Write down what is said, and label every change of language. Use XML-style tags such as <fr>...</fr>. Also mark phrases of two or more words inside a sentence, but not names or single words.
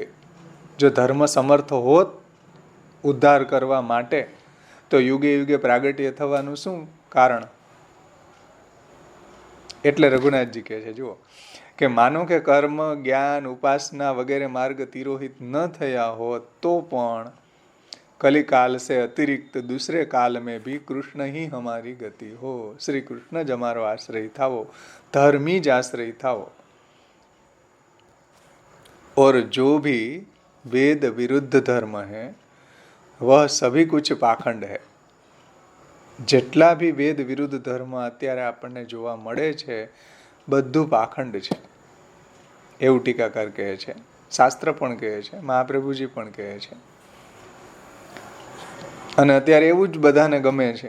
<gu>જો ધર્મ સમર્થ હોત ઉદ્ધાર કરવા માટે તો યુગે યુગે પ્રાગટ્ય થવાનું શું કારણ? એટલે રઘુનાથજી કહે છે, જુઓ કે માનો કે કર્મ જ્ઞાન ઉપાસના વગેરે માર્ગ તિરોહિત ન થયા હોત તો પણ</gu> <hi>कलिकाल से अतिरिक्त दूसरे काल में भी कृष्ण ही हमारी गति हो.</hi> <gu>श्री कृष्ण જ અમારો આશ્રય થાવો, ધર્મી જ આશ્રય થાવો.</gu> <hi>और जो भी वेद विरुद्ध धर्म है वह सभी कुछ पाखंड है.</hi> <gu>જેટલા બી વેદ વિરુદ્ધ ધર્મ અત્યારે આપણને જોવા મળે છે બધું પાખંડ છે, એવું ટીકાકાર કહે છે. શાસ્ત્ર પણ કહે છે, મહાપ્રભુજી પણ કહે છે. અને અત્યારે એવું જ બધાને ગમે છે.</gu>